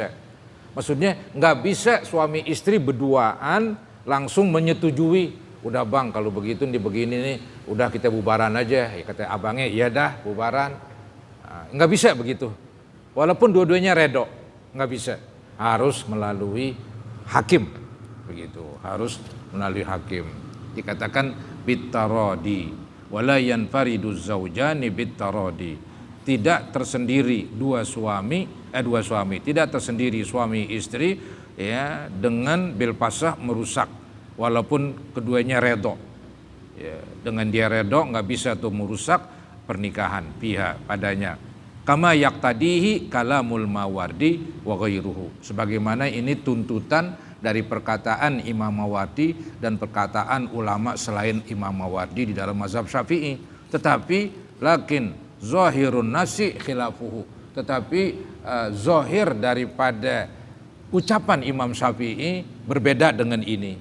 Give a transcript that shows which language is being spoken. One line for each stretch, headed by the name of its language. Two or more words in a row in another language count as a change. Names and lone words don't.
Indonesian: Maksudnya nggak bisa suami istri berduaan langsung menyetujui, udah bang kalau begitu nih begini nih, udah kita bubaran aja. Ya kata abangnya, iya dah bubaran. Nah, nggak bisa begitu. Walaupun dua-duanya redo, nggak bisa. Harus melalui hakim, begitu. Harus melalui hakim.
Arabic: Dikatakan بالتراضي ولا ينفرد الزوجان بالتراضي.
Indonesian: Tidak tersendiri dua suami, tidak tersendiri suami istri, ya, dengan bilpasah merusak, walaupun keduanya redo. Ya, dengan dia redo nggak bisa tuh merusak pernikahan pihak padanya.
Arabic: كما يقتضيه كلام الماوردي وغيره.
Indonesian: Sebagaimana ini tuntutan dari perkataan Imam Mawardi dan perkataan ulama selain Imam Mawardi di dalam mazhab Syafi'i.
Arabic: Tetapi لكن ظاهر النص خلافه.
Indonesian: Tetapi zahir daripada ucapan Imam Syafi'i berbeda dengan ini.